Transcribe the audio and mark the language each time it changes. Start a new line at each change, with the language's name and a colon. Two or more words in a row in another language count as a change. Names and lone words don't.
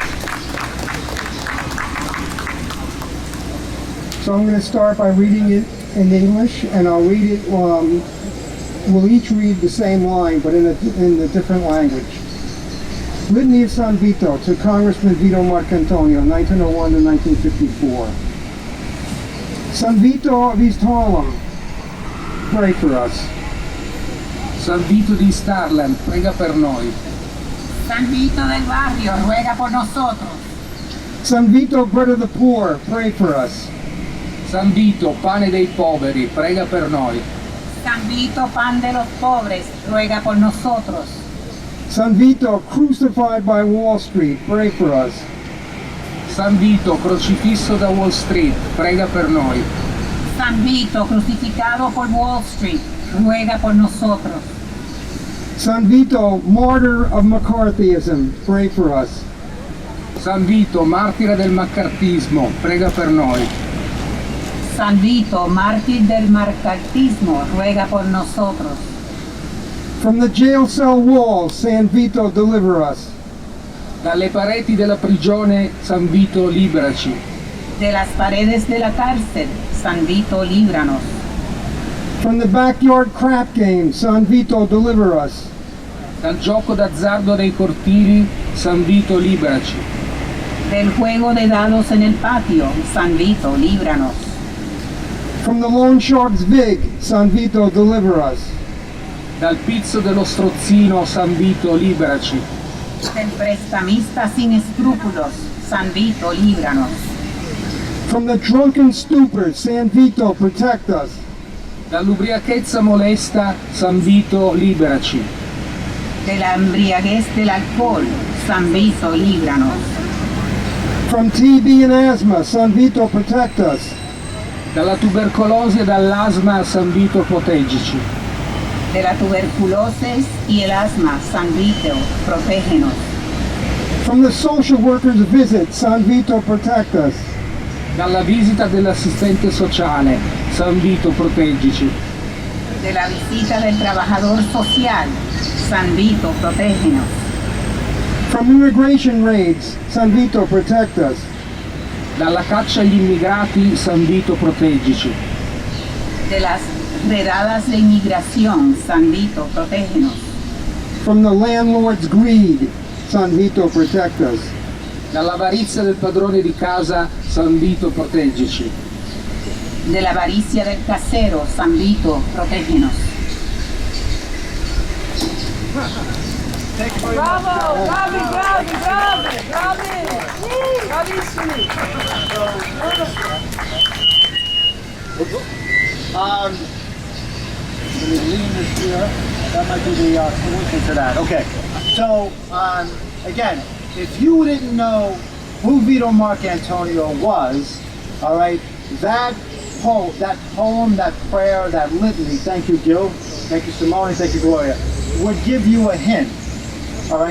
English: So I'm going to start by reading it in English, and I'll read it, we'll each read the same line, but in a different language. Litany of San Vito to Congressman Vito Marcantonio, 1901 to 1954. San Vito of East Harlem, pray for us.
Italian: San Vito di East Harlem, prega per noi.
Spanish: San Vito del Barrio, ruega por nosotros.
English: San Vito, bread of the poor, pray for us.
Italian: San Vito, pane dei poveri, prega per noi.
Spanish: San Vito, pan de los pobres, ruega por nosotros.
English: San Vito, crucified by Wall Street, pray for us.
Italian: San Vito, crocifisso da Wall Street, prega per noi.
Spanish: San Vito, crucificado por Wall Street, ruega por nosotros.
English: San Vito, martyr of McCarthyism, pray for us.
Italian: San Vito, martire del maccartismo, prega per noi.
Spanish: San Vito, mártir del marcartismo, ruega por nosotros.
English: From the jail cell walls, San Vito, deliver us.
Italian: Dalle pareti della prigione, San Vito, liberaci.
Spanish: De las paredes de la cárcel, San Vito, líbranos.
English: From the backyard crap game, San Vito, deliver us.
Italian: Dal gioco d'azzardo dei cortili, San Vito, liberaci.
Spanish: Del juego de dados en el patio, San Vito, líbranos.
English: From the loan shark's vig, San Vito, deliver us.
Italian: Dal pizzo dello strozzino San Vito liberaci.
Spanish: Del prestamista sin escrúpulos, San Vito, líbranos.
English: From the drunken stupor, San Vito, protect us.
Italian: Dall'ubriachezza molesta San Vito liberaci.
Spanish: De la embriaguez del alcohol, San Vito, líbranos.
English: From TB and asthma, San Vito, protect us.
Italian: Dalla tubercolosi e dall'asma San Vito proteggici.
Spanish: De la tuberculosis y el asma, San Vito, protégenos.
English: From the social worker's visit, San Vito, protect us.
Italian: Dalla visita dell'assistente sociale San Vito proteggici.
Spanish: De la visita del trabajador social, San Vito, protégenos.
English: From immigration raids, San Vito, protect us.
Italian: Dalla caccia agli immigrati San Vito proteggici.
Spanish: De las redadas de inmigración, San Vito, protégenos.
English: From the landlord's greed, San Vito, protect us.
Italian: Dall'avarizia del padrone di casa San Vito proteggici.
Spanish: De la avaricia del casero, San Vito, protégenos.
Italian: Bravo, bravi, bravi, bravi, bravi, bravissimi.
English: Let me lean this here. That might be the solution to that. Okay. So, again, if you didn't know who Vito Marcantonio was, all right, that poem, that prayer, that litany, thank you, Gil, thank you, Simone, thank you, Gloria, would give you a hint, all right?